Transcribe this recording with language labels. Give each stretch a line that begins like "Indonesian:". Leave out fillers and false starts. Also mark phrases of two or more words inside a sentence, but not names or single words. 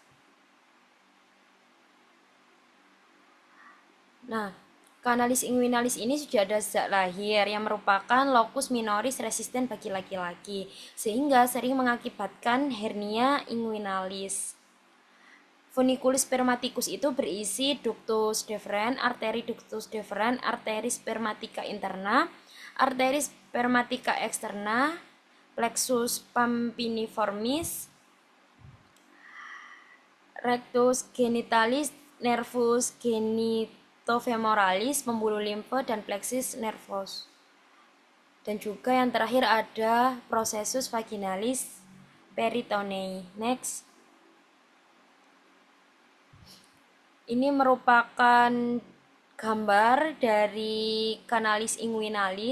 Indonesian: Nah, kanalis inguinalis ini sudah ada sejak lahir, yang merupakan
Latin: locus minoris resisten
Indonesian: bagi laki-laki, sehingga sering mengakibatkan
Latin: hernia inguinalis. Funiculus spermaticus
Indonesian: itu berisi
Latin: ductus deferens, arteri spermatica interna, arteri spermatica externa, plexus pampiniformis, rectus genitalis, nervus genitofemoralis,
Indonesian: pembuluh limfe, dan
Latin: plexus nervus.
Indonesian: Dan juga yang terakhir ada
Latin: processus vaginalis peritonei.
Indonesian: Next. Ini merupakan gambar dari kanalis inguinalis.